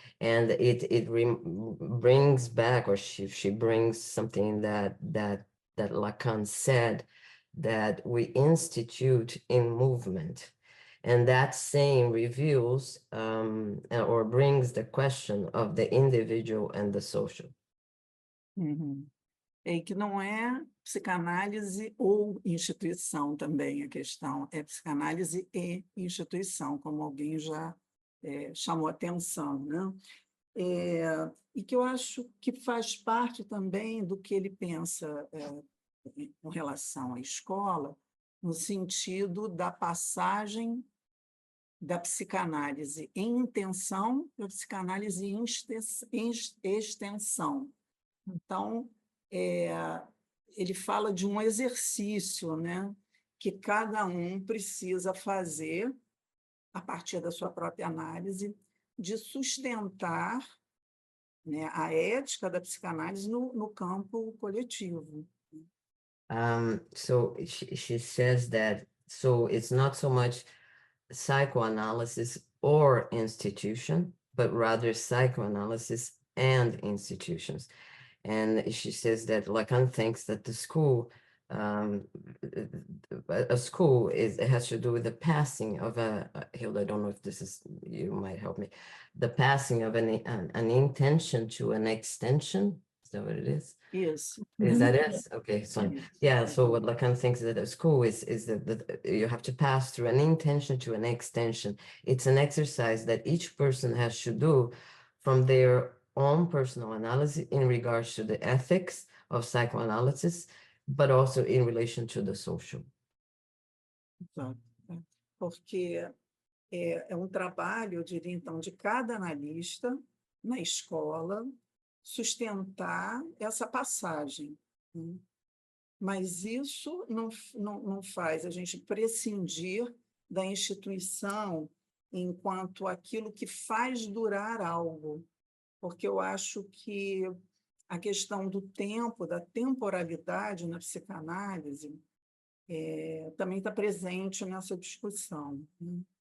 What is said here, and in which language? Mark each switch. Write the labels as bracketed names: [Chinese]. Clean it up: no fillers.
[English] And it brings back, or she brings something that Lacan said, that we institute in movement. And that saying reveals or brings the question of the individual and the social. [Portuguese] E que não é psicanálise ou instituição também a questão, é psicanálise e instituição, como alguém já chamou atenção, né? E que eu acho que faz parte também do que ele pensa com relação à escola, no sentido da passagem da psicanálise em intenção para a psicanálise em extensão. Então, ele fala de um exercício, né, que cada um precisa fazer, a partir da sua própria análise, de sustentar, né, a ética da psicanálise no campo coletivo. [English] So she says that, so it's not so much psychoanalysis or institution, but rather psychoanalysis and institutions. And she says that Lacan thinks that the school, a school it has to do with the passing of Hilda, I don't know if this is, you might help me, the passing of an intention to an extension. Is that what it is? Yes. Is that it? Okay, so Yes. yeah, so what Lacan thinks that a school is that you have to pass through an intention to an extension. It's an exercise that each person has to do from their own personal analysis in regards to the ethics of psychoanalysis, but also in relation to the social. [Portuguese] Exato. Porque é um trabalho, eu diria, então, de cada analista na escola sustentar essa passagem, né? Mas isso não faz a gente prescindir da instituição enquanto aquilo que faz durar algo, porque eu acho que a questão do tempo, da temporalidade na psicanálise, também está presente nessa discussão, né?